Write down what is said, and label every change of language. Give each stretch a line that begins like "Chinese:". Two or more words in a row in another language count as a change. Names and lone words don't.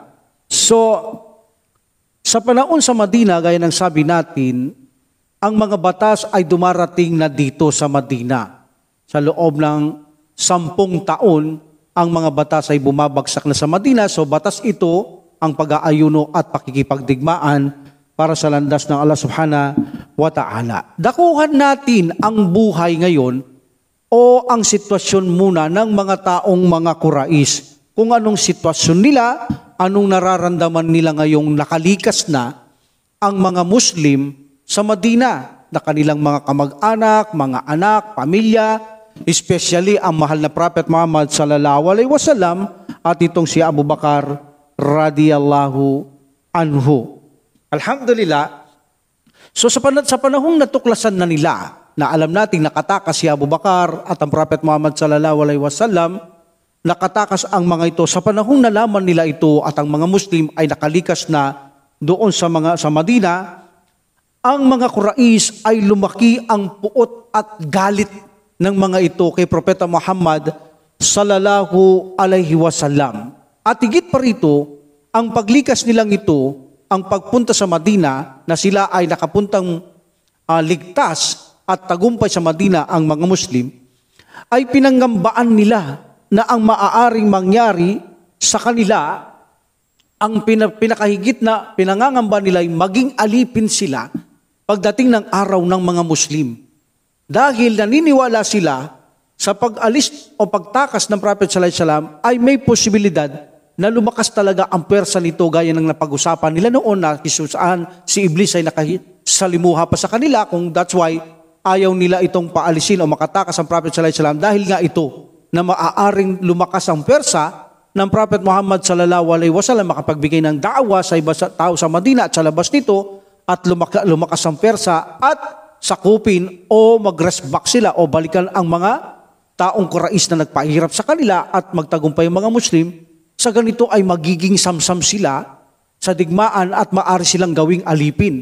Filipino: So, sa panahon sa Madina, gaya ng sabi natin, ang mga batas ay dumarating na dito sa Madina. Sa loob ng 10 taon, ang mga batas ay bumabagsak na sa Madina. So batas ito ang pag-aayuno at pakikipagdigmaan para sa landas ng Allah
Arabic: سبحانه وتعالى.
Filipino: Dakuhan natin ang buhay ngayon o ang sitwasyon muna ng mga taong mga Quraish. Kung anong sitwasyon nila, anong nararamdaman nila ngayong nakalikas na ang mga Muslim sa Madina, na kanilang mga kamag-anak, mga anak, pamilya, especially ang mahal na Prophet Muhammad
Arabic: صلى الله عليه وسلم
Filipino: at itong si Abu Bakar
Arabic: رضي الله عنه.
Filipino: Alhamdulillah. So sa panahong natuklasan na nila, na alam nating nakatakas si Abu Bakar at ang Prophet Muhammad
Arabic: صلى الله عليه وسلم,
Filipino: nakatakas ang mga ito. Sa panahong nalaman nila ito at ang mga Muslim ay nakalikas na doon sa Madina, ang mga Quraish ay lumaki ang puot at galit ng mga ito kay Propeta Muhammad
Arabic: صلى الله عليه وسلم.
Filipino: At higit pa rito, ang paglikas nilang ito, ang pagpunta sa Madina, na sila ay nakapuntang ligtas at tagumpay sa Madina ang mga Muslim, ay pinanggambaan nila na ang maaaring mangyari sa kanila, ang pinakahigit na pinangangamba nila ay maging alipin sila pagdating ng araw ng mga Muslim. Dahil naniniwala sila sa pag-alis o pagtakas ng Prophet
Arabic: صلى الله عليه وسلم
Filipino: ay may posibilidad na lumakas talaga ang pwersa nito, gaya ng napag-usapan nila noon na saan si Iblis ay nakasalimuha pa sa kanila, kung
English: that's why
Filipino: ayaw nila itong paalisin o makatakas ang Prophet
Arabic: صلى الله عليه وسلم,
Filipino: dahil nga ito na maaaring lumakas ang pwersa ng Prophet Muhammad
Arabic: صلى الله عليه وسلم,
Filipino: makapagbigay ng da'wa sa iba tao sa Madina at sa labas nito, at lumakas ang persa at sakupin o mag-rest back sila o balikan ang mga taong Quraish na nagpahirap sa kanila at magtagumpay ang mga Muslim. Sa ganito ay magiging samsam sila sa digmaan at maaari silang gawing alipin.